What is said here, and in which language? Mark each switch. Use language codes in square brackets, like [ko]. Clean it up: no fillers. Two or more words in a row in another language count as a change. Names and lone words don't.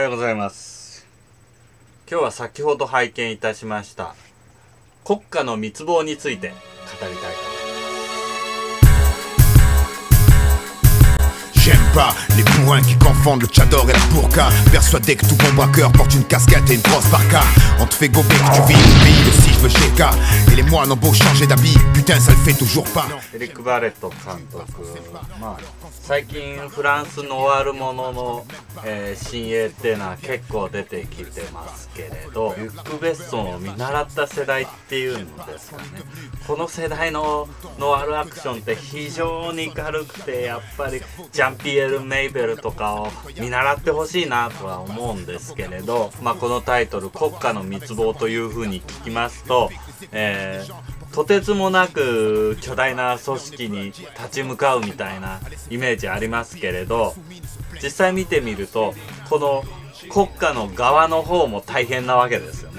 [ja] ざいます。今日は先ほど拝見いたしました国家の滅亡について語りたいと思います。 [fr] J'aime pas les bourrins qui confondent le tchador et la burqa. Persuadé que tout bon braqueur porte une casquette et une grosse barca. On te fait gober que tu vis le pays de si je veux GK. Et les moines ont beau changer d'habit, putain ça le fait toujours pas. [ja] エリック・バレット監督、最近フランスノワールものの、新鋭っていうのは結構出てきてますけれど、リュック・ベッソンを見習った世代っていうんですかね。この世代のノワールアクションって非常に軽くて、やっぱりジャンピエール・メイベルとかを見習ってほしいなとは思うんですけれど、このタイトル「国家の滅亡」というふうに聞きますと、とてつもなく巨大な組織に立ち向かうみたいなイメージありますけれど、実際見てみるとこの国家の側の方も大変なわけですよね。